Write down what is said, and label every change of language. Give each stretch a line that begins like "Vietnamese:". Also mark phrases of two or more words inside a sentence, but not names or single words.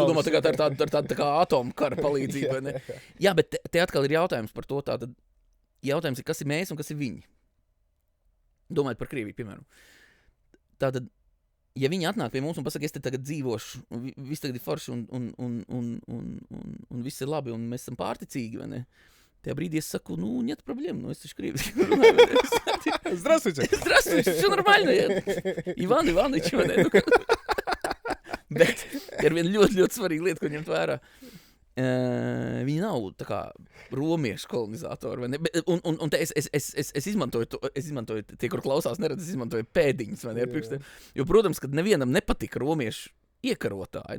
Latvian: Tu domā, tā ir tāda kā atomkara palīdzība, vai ne? Jā, bet te atkal ir jautājums par to, tātad jautājums ir, kas ir mēs un kas ir viņi. Domājot par Krieviju, piemēram. Tātad, ja viņi atnāk pie mums un pasaka, es te tagad dzīvošu, viss tagad ir forši un viss ir labi un mēs esam pārticīgi, vai ne? Tajā brīdī es saku,
Russian: нет проблем,
Latvian: es taču krieviski runāju.
Russian: Здравствуйте. Здравствуйте, все нормально. Иван Иванович,
Latvian: vai ne? Bet ir viena ļoti svarīga lieta, ko ņemt vērā. Viņi nav tā kā romiešu kolonizatori, vai ne? Un te es izmantoju tie, kur klausās neredz, es izmantoju pēdiņas, vai ne? Jo, protams, kad nevienam nepatika romiešu iekarotāji.